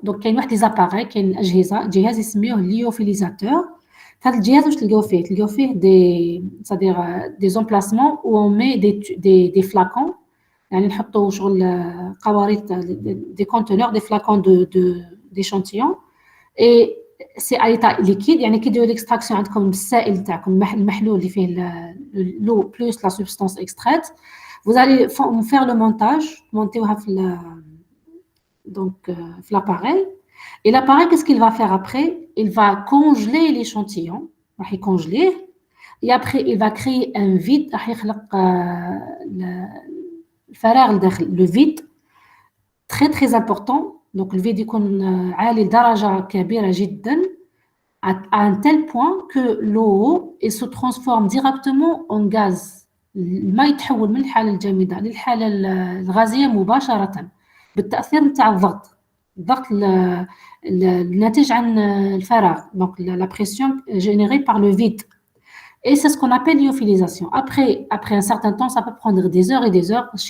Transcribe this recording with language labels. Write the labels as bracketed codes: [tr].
[fr] Donc, il y a des appareils, il y a [ar] جهاز اسمه [fr] lyophiliseur. [ar] هذا الجهاز واش تلقاو فيه؟ تلقاو فيه [fr] c'est-à-dire des emplacements où on met des flacons. [ar] يعني نحطوا شغل قوارير [fr] des conteneurs, des flacons d'échantillons. Et c'est à l'état liquide. [ar] يعني كي ديروا l'extraction عندكم السائل تاعكم المحلول اللي فيه [fr] l'eau plus la substance extraite. Vous allez faire le montage, monter donc l'appareil. Et l'appareil, qu'est-ce qu'il va faire après? Il va congeler l'échantillon, il va congeler, et après il va créer un vide, le vide très très important. Donc le vide [ar] يكون عالي لدرجة كبيرة جدا [fr] à un tel point que l'eau se transforme directement en gaz. [ar] الماء يتحول من الحالة الجامدة للحالة الغازية مباشرة بالتأثير نتاع الضغط الناتج عن الفراغ. [fr] Donc la pression générée par le vide. Et c'est ce qu'on appelle lyophilisation. Après un certain temps, ça peut prendre des heures et des heures.